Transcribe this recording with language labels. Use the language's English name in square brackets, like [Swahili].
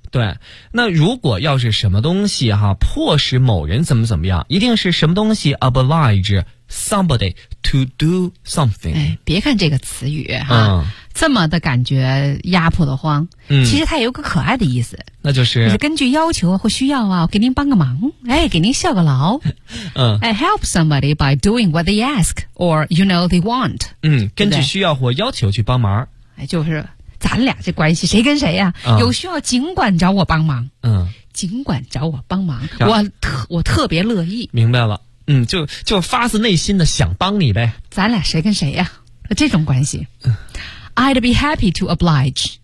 [Chinese] 对。那如果要是什么东西哈、啊、迫使某人怎么怎么样，一定是什么东西 [English] oblige somebody to do something。 [Chinese] 哎，别看这个词语哈、啊嗯、这么的感觉压迫的慌。嗯，其实它也有个可爱的意思。那就是。就是根据要求或需要啊，我给您帮个忙，哎，给您效个劳。嗯。 [English] 哎， help somebody by doing what they ask, or, you know, they want。 [Chinese] 嗯，根据需要或要求去帮忙。哎，就是咱俩这关系谁跟谁啊、嗯、有需要尽管找我帮忙。嗯。尽管找我帮忙。嗯、我特别乐意。明白了。嗯，就发自内心的想帮你呗。咱俩谁跟谁呀、啊？这种关系。 [English] I'd be happy to oblige.